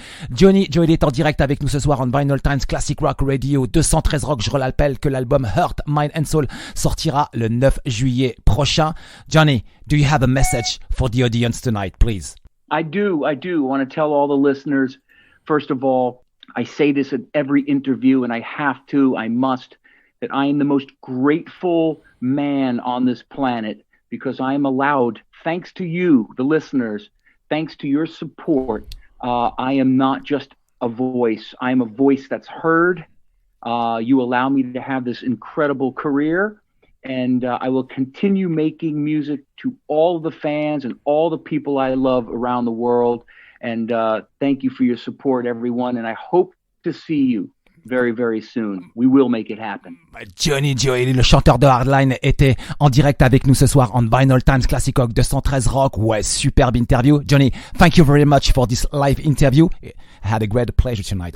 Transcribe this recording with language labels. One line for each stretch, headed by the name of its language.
French: Johnny Gioeli est en direct avec nous ce soir en Vinylestimes Classic Rock Radio 213 Rock. Je rappelle que l'album Heart, Mind and Soul sortira le 9 juillet prochain.
English: Johnny, do you have a message for the audience tonight, please? I do. I want to tell all the listeners, first of all, I say this at every interview, and I must, that I am the most grateful man on this planet because I am allowed, thanks to you, the listeners, thanks to your support, I am not just a voice. I am a voice that's heard. You allow me to have this incredible career, and I will continue making music to all the fans and all the people I love around the world. And thank you for your support, everyone, and I hope to see you very, very soon. We will make it happen.
French: Johnny Gioeli, le chanteur de Hardline, était en direct avec nous ce soir on Vinylestimes Classic Rock 213 Rock. Ouais, superbe interview.
English: Johnny, thank you very much for this live interview. I had a great pleasure tonight.